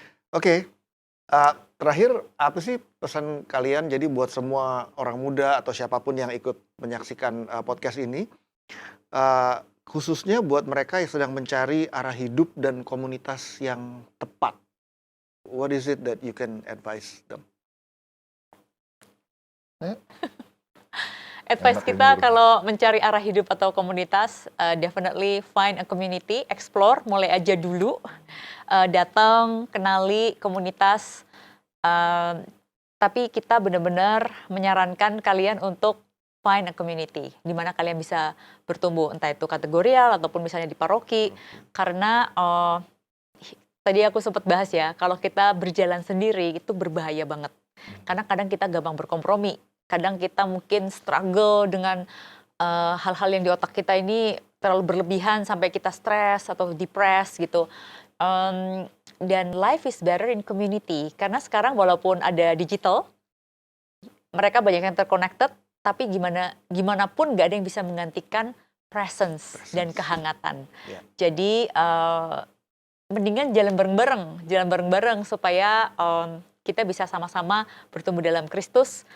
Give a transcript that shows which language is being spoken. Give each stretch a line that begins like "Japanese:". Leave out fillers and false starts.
Indonesian: Oke. Terakhir, apa sih pesan kalian jadi buat semua orang muda atau siapapun yang ikut menyaksikan podcast ini, khususnya buat mereka yang sedang mencari arah hidup dan komunitas yang tepat.
English: What is it that you can advise them? Advice
Indonesian: Enak kita ini, bro. kalau mencari arah hidup atau komunitas,
English: definitely find a community, explore,
Indonesian: mulai aja dulu. Datang, kenali komunitas. Tapi kita benar-benar menyarankan kalian untuk
English: find a community,
Indonesian: di mana kalian bisa bertumbuh, entah itu kategorial ataupun misalnya di paroki. Karena tadi aku sempat bahas ya, kalau kita berjalan sendiri itu berbahaya banget. Karena kadang kita gampang berkompromi. Kadang kita mungkin struggle dengan hal-hal yang di otak kita ini terlalu berlebihan sampai kita stres atau depres gitu. Dan
English: life is better in community.
Indonesian: Karena sekarang walaupun ada digital, mereka banyak yang terconnected, tapi gimana pun nggak ada yang bisa menggantikan presence dan kehangatan. Ya. Jadi mendingan jalan bareng-bareng supaya kita bisa sama-sama bertumbuh dalam Kristus.